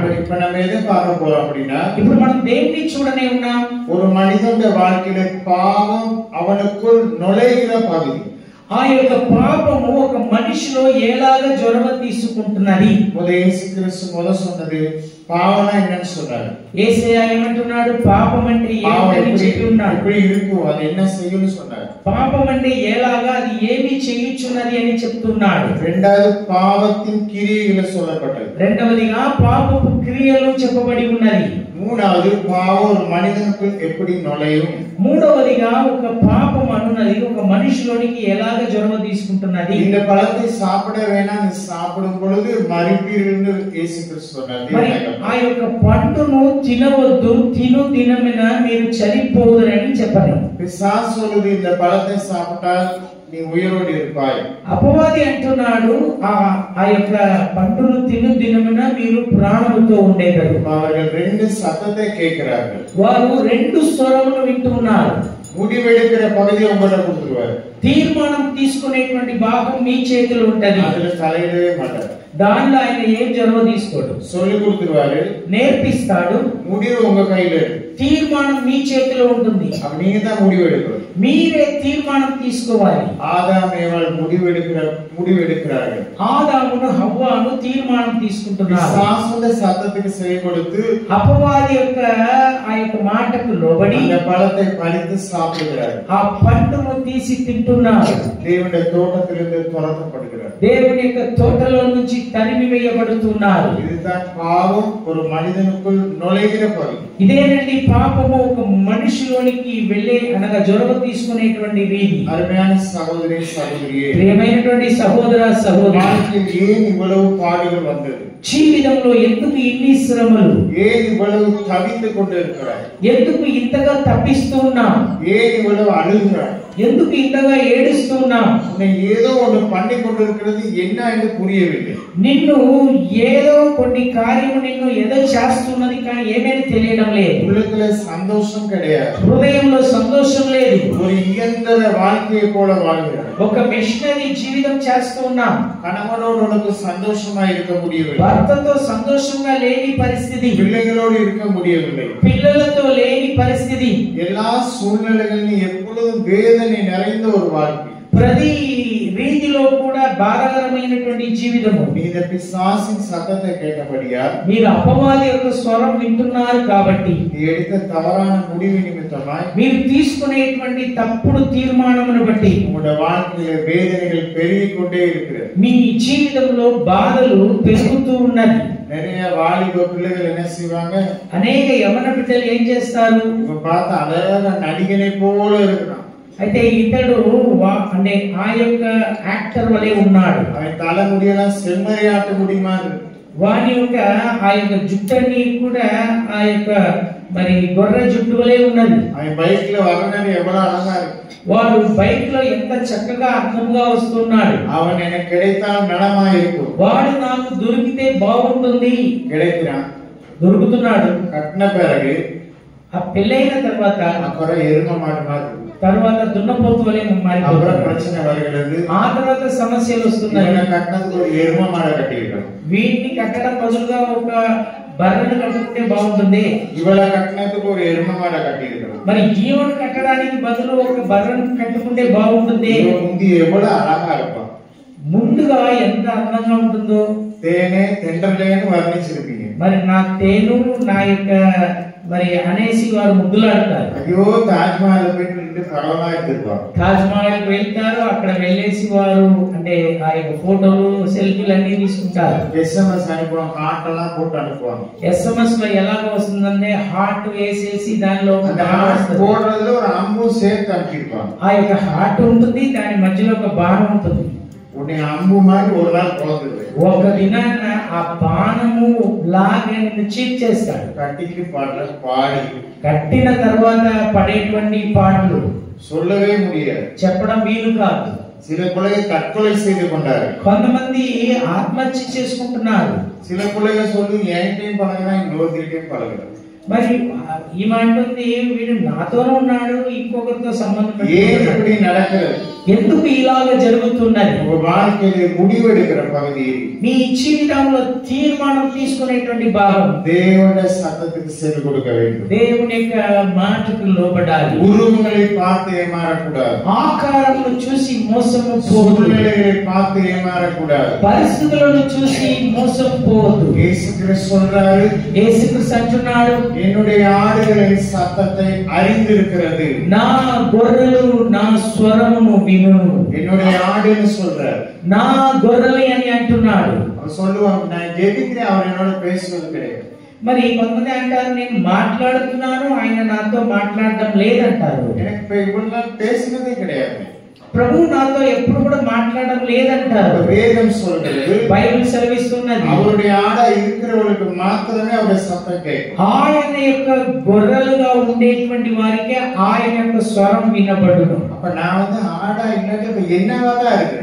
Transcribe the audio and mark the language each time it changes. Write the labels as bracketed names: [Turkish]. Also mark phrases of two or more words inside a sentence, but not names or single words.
[Tamil] இப்ப நம்ம எதை பார்க்க போறோம் அப்படின்னா, [Telugu] ఇప్పుడు మనం దేన్ని చూడనే ఉన్నాం? [Tamil] ஒரு மனிதனுடைய வாழ்க்கையில பாவம் அவனுக்குள் நுழைகிற பகுதி. [Telugu] ఆ యొక్క పాపము ఒక మనిషిలో ఎలాగా జొరవ తీసుకుంటున్నది. [Tamil] இயேசு கிறிஸ்து சொன்னது பாவம்னா என்னன்னு சொன்னாரு. [Telugu] యేసయ్య ఏమంటున్నాడు? పాపం అంటే ఏమిటని చెప్పి ఉన్నాడు. [Tamil] எப்படி இருக்கும், அது என்ன செய்யும்னு சொன்னாரு. [Telugu] పాపం అంటే ఎలాగా, అది ఏమి చేయుచున్నది అని చెప్తున్నాడు. [Tamil] రెండవది పాపத்தின் கிரியைகள் சொல்லப்பட்டது. [Telugu] రెండవదిగా పాపపు క్రియలు చెప్పబడి ఉన్నది. [Tamil] மூணாவது பாவம் ஒரு மனிதனுக்குள் எப்படி நுழையும். [Telugu] మూడవదిగా ఒక పాపం అనున్నది ఒక మనిషిలోనికి ఎలాగ జొరవ తీసుకుంటున్నది. [Tamil] இந்த பழத்தை சாப்பிட வேணாம், நீ சாப்பிடும் பொழுது மரிப்பீர்கள் இயேசு கிறிஸ்து சொன்னார். [Telugu] ఆ యొక్క పండును తినవద్దు, తిను దినమున మీరు చనిపోదురని చెప్పారు. [Tamil] பிசாசு சொல்லுது இந்த பழத்தை சாப்பிட்டால் நீ உயிரோடு இருப்பாய். [Telugu] అపవాది అంటున్నాడు ఆ యొక్క పండును తిను దినమున మీరు ప్రాణముతో ఉండేదరు. [Tamil] அவர்கள் ரெண்டு சத்தத்தை கேட்கிறார்கள். [Telugu] వారు రెండు స్వరములు వింటున్నారు. [Tamil] முடிவெடுக்கிற பகுதியை உங்கள்ட்ட கொடுத்துருவாரு. [Telugu] తీర్మానం తీసుకునేటువంటి భాగం మీ చేతిలో ఉంటది. [Tamil] அதுல தலையிடவே மாட்டார். [Telugu] దానిలో ఆయన ఏం జొరవ తీసుకోడు, [Tamil] சொல்லி கொடுத்துருவாரு, [Telugu] నేర్పిస్తాడు. [Tamil] முடிவு உங்க கையில இருக்கு. [Telugu] తీర్మానం మీ చేతిలో ఉంటుంది. [Tamil] அப்ப நீங்க தான் முடிவு எடுக்கணும். [Telugu] మీరే తీర్మానం తీసుకోవాలి. [Tamil] ஆதாம் ஏவாள் முடிவெடுக்கிறார்கள். [Telugu] ఆదామును హవ్వాను తీర్మానం తీసుకుంటున్నారు. [Tamil] பிசாசுடைய சத்தத்துக்கு செவி கொடுத்து [Telugu] అపవాది యొక్క ఆ యొక్క మాటకు లోబడి [Tamil] அந்த பழத்தை பறித்து சாப்பிடுகிறார்கள். [Telugu] ఆ పండును తీసి తింటున్నారు. [Tamil] தேவனுடைய தோட்டத்திலிருந்து துரத்தப்படுகிறார். [Telugu] దేవుని యొక్క తోటలో నుంచి తరిమి వేయబడుతున్నారు. [Tamil] இதுதான் பாவம் ஒரு மனிதனுக்குள் நுழைகிற பகுதி. [Telugu] ఇదేనండి పాపము ఒక మనిషిలోనికి వెళ్ళే అనగా జొరవ తీసుకునేటువంటి వీధి. [Tamil] அருமையான சகோதரி சகோதரியே, [Telugu] ప్రియమైనటువంటి సహోదర సహోదరి, [Tamil] வாழ்க்கையில் ஏன் இவ்வளவு பாடுகள் வந்தது? [Telugu] జీవితంలో ఎందుకు ఇన్ని శ్రమలు? [Tamil] ஏன் இவ்வளவு தவித்து கொண்டு இருக்கிறாய்? [Telugu] ఎందుకు ఇంతగా తప్పిస్తూ ఉన్నాం? [Tamil] ஏன் இவ்வளவு அழுகிறாய்? [Telugu] ఎందుకు ఇంతగా ఏడుస్తూ ఉన్నాం? [Tamil] உன்னை ஏதோ ஒன்று பண்ணி கொண்டிருக்கிறது என்ன என்று புரியவில்லை. [Telugu] నిన్ను ఏదో కొన్ని కార్యము నిన్ను ఏదో చేస్తున్నది కానీ ఏమేమి తెలియడం లేదు. [Tamil] உள்ளத்துல சந்தோஷம் கிடையாது. [Telugu] హృదయంలో సంతోషం లేదు. [Tamil] ஒரு இயந்திர வாழ்க்கையை போல வாழ்கிறாய். [Telugu] ఒక మిషనరీ జీవితం చేస్తూ ఉన్నాం. [Tamil] கணவனோடு உனக்கு சந்தோஷமா இருக்க முடியவில்லை. [Telugu] భర్తతో సంతోషంగా లేని పరిస్థితి, [Tamil] பிள்ளைகளோடு இருக்க முடியவில்லை. [Telugu] పిల్లలతో లేని పరిస్థితి, [Tamil] எல்லா சூழ்நிலைகளிலும் எப்பொழுதும் வேதனை நிறைந்த ஒரு வாழ்க்கை. [Telugu] ప్రతి రీతిలో కూడా బాధాకరమైనటువంటి జీవితము. [Tamil] நீ இந்த பிசாசின் சத்தத்தை கேட்டபடியா, [Telugu] మీరు అపవాది యొక్క స్వరం వింటున్నారు కాబట్టి, [Tamil] நீ எடுத்த தவறான முடிவு நிமித்தமாய் [Telugu] మీరు తీసుకునేటువంటి తప్పుడు తీర్మానమును బట్టి [Tamil] உங்களுடைய வாழ்க்கையில வேதனைகள் பெருகிக் கொண்டே இருக்கிறது. [Telugu] మీ జీవితంలో బాధలు పెరుగుతూ ఉన్నది. [Tamil] நிறைய வாலிப பிள்ளைகள் என்ன செய்வாங்க, [Telugu] అనేక యవన బిడ్డలు ఏం చేస్తారు, [Tamil] இவன் பார்த்து அழகா நடிகனை போல இருக்கிறான். [Telugu] అయితే ఇతడు అంటే ఆ యొక్క యాక్టర్ వలె ఉన్నాడు. [Tamil] அவன் தலைமுடியெல்லாம் செம்மறியாட்டு முடி மாதிரி. [Telugu] వాని యొక్క ఆ యొక్క జుట్టని కూడా ఆ యొక్క మరి గొర్రె జుట్టు వలె ఉన్నది. [Tamil] அவன் பைக்ல வரணும் எவ்வளவு அழகா இருக்கு. [Telugu] వాడు బైక్ లో ఎంత చక్కగా అర్థంగా వస్తున్నాడు. [Tamil] அவன் எனக்கு கிடைத்தால் நலமா இருக்கும். [Telugu] వాడు నాకు దొరికితే బాగుంటుంది. [Tamil] கிடைக்கிறான், [Telugu] దొరుకుతున్నాడు. [Tamil] கட்டின பிறகு [Telugu] ఆ పెళ్ళైన తర్వాత [Tamil] அப்புறம் எரும மாடு மாதிரி. [Telugu] తర్వాత దున్నపోతు వలె [Tamil] அப்புறம் [Telugu] మారిపోతాడు. [Tamil] பிரச்சனை வருகிறது. [Telugu] ఆ తర్వాత సమస్యలు వస్తున్నాయి. [Tamil] இவனை கட்டினதுக்கு ஒரு எரும மாடை கட்டிக்கிட்டோம். [Telugu] వీటిని కట్టడం బదులుగా ఒక బర్రెను కట్టుకుంటే బాగుంటుంది. [Tamil] இவளை கட்டினதுக்கு ஒரு எரும மாடை கட்டிக்கிட்டோம். [Telugu] మరి జీవను కట్టడానికి బదులు ఒక బర్రెను కట్టుకుంటే బాగుంటుంది. [Tamil] இவன் முந்தி எவ்வளவு அழகா இருப்பான். [Telugu] ముందుగా ఎంత అందంగా ఉంటుందో. [Tamil] தேனே தென்றலேன்னு வர்ணிச்சிருப்பீங்க. [Telugu] మరి నా తేను నా యొక్క మరి అనేసి వారు ముద్దులాడతారు. [Tamil] ஐயோ தாஜ்மஹால் போயிட்டு பரவலா எடுத்திருப்பான். [Telugu] తాజ్ మహల్ వెళ్తారు, అక్కడ వెళ్ళేసి వారు అంటే ఆ యొక్క [English] photos selfies [Telugu] అన్ని తీసుకుంటారు. [Tamil] எஸ்எம்எஸ் அனுப்புவான், காட்டெல்லாம் போட்டு அனுப்புவாங்க. [Telugu] SMS లో ఎలాగ వస్తుందంటే హార్ట్ వేసేసి దానిలో ఒక [Tamil] அந்த [Telugu] బాణం [Tamil] ஹார்ட் [Telugu] వస్తుంది. [Tamil] போடுறதுல ஒரு அம்பும் சேர்த்து அனுப்பியிருப்பாங்க. [Telugu] ఆ యొక్క హార్ట్ ఉంటుంది, దాని మధ్యలో ఒక బాణం ఉంటుంది. [Tamil] உன்னை அம்பு மாதிரி ஒரு நாள் பிறந்தது. [Telugu] ఒక దినాన ఆ బాణము లాగా నిన్ను చీట్ చేస్తాడు. [Tamil] கட்டிக்கு பாடல பாடி [Telugu] కట్టిన తర్వాత పడేటువంటి పాటలు [Tamil] சொல்லவே முடியாது. [Telugu] చెప్పడం వీలు కాదు. [Tamil] சில பிள்ளைகள் தற்கொலை செய்து கொண்டாரு. [Telugu] కొంతమంది ఆత్మహత్య చేసుకుంటున్నారు. [Tamil] சில பிள்ளைகள் சொல்லி என்கிட்டயும் பழகுனா இன்னொருத்திட்டையும் பழகுறாரு. [Telugu] మరి ఈమె అంటుంది వీడు నాతోనే ఉన్నాడు, ఇంకొకరితో సంబంధం [Tamil] ஏன் [Telugu] పెట్టుకున్నాడు. [Tamil] இப்படி நடக்கிறது? [Telugu] ఎందుకు ఇలాగ జరుగుతున్నది? [Tamil] உங்க வாழ்க்கையில முடிவெடுக்கிற பகுதி [Telugu] మీ జీవితంలో తీర్మానం తీసుకునేటువంటి భాగం [Tamil] தேவனுடைய சத்தத்துக்கு செவி கொடுக்க வேண்டும். [Telugu] దేవుని యొక్క మాటకు లోబడాలి. [Tamil] உருவங்களை பார்த்து ஏமாறக்கூடாது. [Telugu] ఆకారమును చూసి మోసము పోవద్దు. [Tamil] சூழ்நிலைகளை பார்த்து ஏமாறக்கூடாது. [Telugu] పరిస్థితులను చూసి మోసం పోవద్దు. [Tamil] இயேசு கிறிஸ்து சொல்றாரு, [Telugu] యేసుక్రీస్తు అంటున్నాడు, [Tamil] என்னுடைய ஆடுகளின் சத்தத்தை அறிந்திருக்கிறது. [Telugu] నా గొర్రెలు నా స్వరమును వినును. [Tamil] என்னுடைய ஆடுன்னு சொல்றாரு. [Telugu] నా గొర్రెలు అని అంటున్నాడు. [Tamil] அவர் சொல்லுவாங்க, நான் ஜெபிக்கிறேன், அவர் என்னோட பேசுவது கிடையாது. [Telugu] మరి కొంతమంది అంటారు నేను మాట్లాడుతున్నాను, ఆయన నాతో మాట్లాడడం లేదంటారు. [Tamil] எனக்கு இப்ப இவ்வளவு நாள் பேசினதே கிடையாது. [Telugu] ప్రభు నాతో ఎప్పుడు కూడా మాట్లాడడం లేదంటారు. [Tamil] வேதம் சொல்கிறது, [Telugu] బైబిల్ సెలవిస్తున్నది, [Tamil] அவருடைய ஆடா இருக்கிறவர்களுக்கு மாத்திரமே அவருடைய சத்தம் கேட்கும். [Telugu] ఆయన యొక్క గొర్రెలుగా ఉండేటువంటి వారికి ఆయన యొక్క స్వరం వినబడును. [Tamil] அப்ப நான் ஆடா இல்லாட்டி இப்ப என்னவாதான் இருக்கிறேன்.